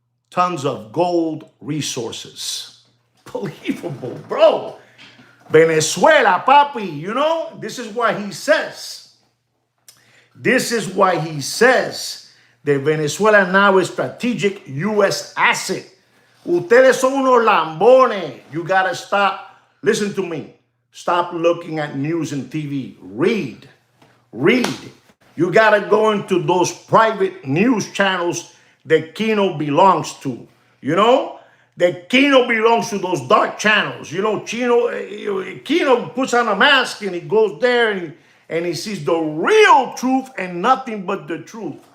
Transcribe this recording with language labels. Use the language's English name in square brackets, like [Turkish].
[English] Tons of gold resources. Unbelievable, bro. Venezuela, papi. You know, this is why he says. This is why he says that Venezuela now is strategic U.S. asset. [Spanish] Ustedes son unos lambones. [English] You got to stop. Listen to me. Stop looking at news and TV. Read. Read. You got to go into those private news channels that Kino belongs to. You know? That Kino belongs to those dark channels. You know, Kino puts on a mask and he goes there and he sees the real truth and nothing but the truth.